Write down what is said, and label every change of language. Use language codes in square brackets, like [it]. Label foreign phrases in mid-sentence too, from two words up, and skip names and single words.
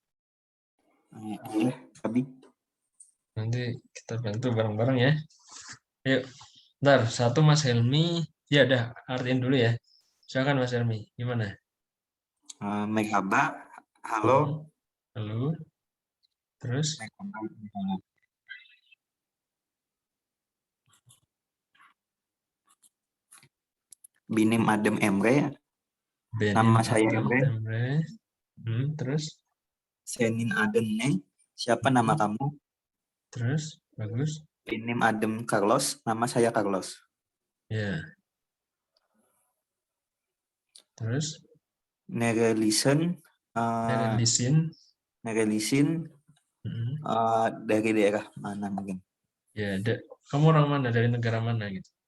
[id] Nanti kita bantu bareng-bareng ya. Yuk, ntar satu Mas Helmi, ya udah artiin dulu ya. Silakan Mas Helmi, gimana? [tr] Merhaba, halo. [id] Halo. Terus? [tr] Benim adım Emre. Benim [id] Nama saya [tr] adım Emre. [id] Emre. Terus? [tr] Senin adın ne? [id] Siapa nama kamu? Terus? Bagus. [tr] Benim adım Carlos. [id] Nama saya Carlos. Ya. Terus? [tr] Nerelisin. Nerelisin. [id] Dari daerah mana mungkin? Ya, kamu orang mana? Dari negara mana gitu?